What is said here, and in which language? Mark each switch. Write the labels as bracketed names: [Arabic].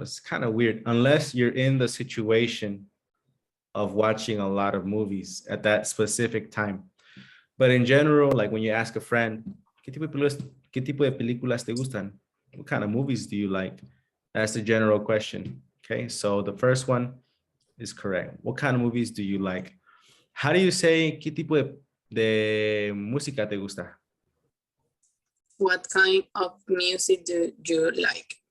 [English] It's kind of weird unless you're in the situation of watching a lot of movies at that specific time. But in general, like when you ask a friend, [Spanish] ¿qué tipo de películas te gustan? [English] What kind of movies do you like? That's the general question. Okay, so the first one is correct. What kind of movies do you like? How do you say [Spanish] qué tipo de música te gusta? [English] What kind of music do you like?